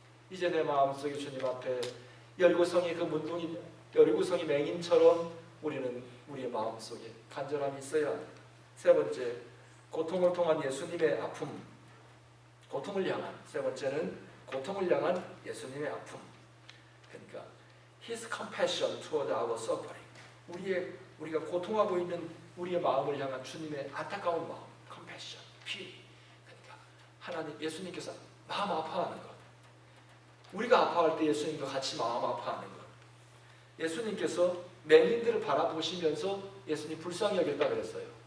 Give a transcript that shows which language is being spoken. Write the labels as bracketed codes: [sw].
[ko] 이제 내 마음속에 주님 앞에 열구성이 그 문둥이 열구성이 맹인처럼 우리는 우리의 마음속에 간절함이 있어야 합니다. 세 번째, 고통을 통한 예수님의 아픔. 고통을 향한, 세 번째는 고통을 향한 예수님의 아픔. 그러니까 [en] His compassion toward our suffering. [ko] 우리가 고통하고 있는 우리의 마음을 향한 주님의 안타까운 마음, [en] compassion, pity. [ko] 그러니까 하나님, 예수님께서 마음 아파하는 것. 우리가 아파할 때 예수님도 같이 마음 아파하는 것. 예수님께서 맹인들을 바라보시면서 예수님 불쌍히 여겼다 그랬어요.